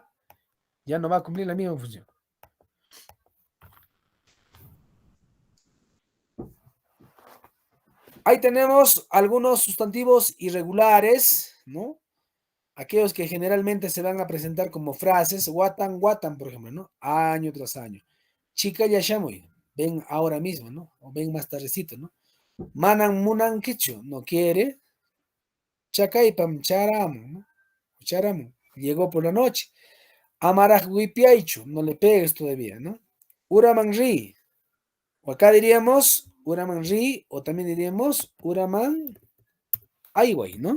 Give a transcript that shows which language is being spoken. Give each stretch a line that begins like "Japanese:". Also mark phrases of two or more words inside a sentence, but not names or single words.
Spanish: Ya no va a cumplir la misma función. Ahí tenemos algunos sustantivos irregulares, ¿no? Aquellos que generalmente se van a presentar como frases,
Quechua: watan, watan,
Spanish: por ejemplo, ¿no? Año tras año.
Quechua: Chica yashamoy,
Spanish: ven ahora mismo, ¿no? O ven más tardecito, ¿no?
Quechua: Manan munan kichu,
Spanish: no quiere.
Quechua: Chacaypam charamu, ¿no?
Spanish: Charamu, llegó por la noche.
Quechua: Amaraj huipiaichu,
Spanish: no le pegues todavía, ¿no?
Quechua: Uraman ri,
Spanish: o acá diríamos
Quechua: Uraman ri,
Spanish: o también diríamos
Quechua: Uraman aiway,
Spanish: ¿no?